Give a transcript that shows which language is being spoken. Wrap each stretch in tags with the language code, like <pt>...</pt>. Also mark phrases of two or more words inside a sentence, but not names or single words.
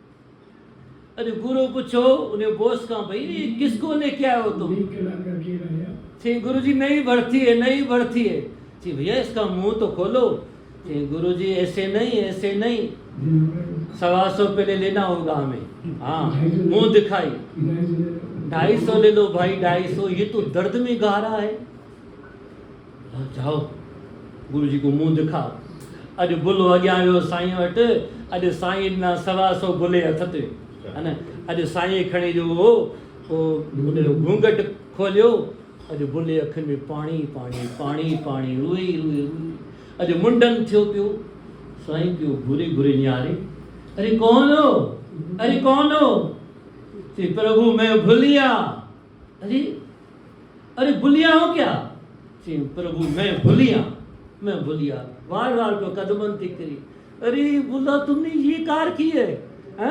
<sd>अॼु गुरु पुछो उन बॉस खां,</sd> <hi>भाई ये किसको लेके आए हो तुम? जी गुरु जी नई भर्ती है, नई भर्ती है। जी भैया इसका मुंह तो खोलो। जी गुरु जी ऐसे नहीं, ऐसे नहीं। 125 पहले लेना होगा हमें। हाँ, मुंह दिखाई 250 ले लो भाई, 250। ये तो दर्द में गा रहा है। जाओ गुरु जी को मुंह दिखाओ।</hi> <sd>अॼु बुलो अॻियां वियो साईं वटि। अॼु साईं ना 125 बुले हथ ते,</sd> <hi>है न।</hi> <sd>अॼु साईं खणी जो उनजो घूंघट खोलियो। अॼु बुले अखियुनि में पाणी पाणी पाणी पाणी, रोई रोई रोई। अॼु मुंडन थियो पियो। साईं पियो घुरी घुरी निहारे।</sd> <hi>अरे कौन हो, अरे कौन हो? चई प्रभु मैं भुलिया। अरे अरे भुलिया हो क्या? चई प्रभु मैं भुलिया, मैं भुलिया।</hi> <sd>बार बार को कदमन थी करी।</sd> <hi>अरे बुला तुमने ये कार की है, हैं?</hi>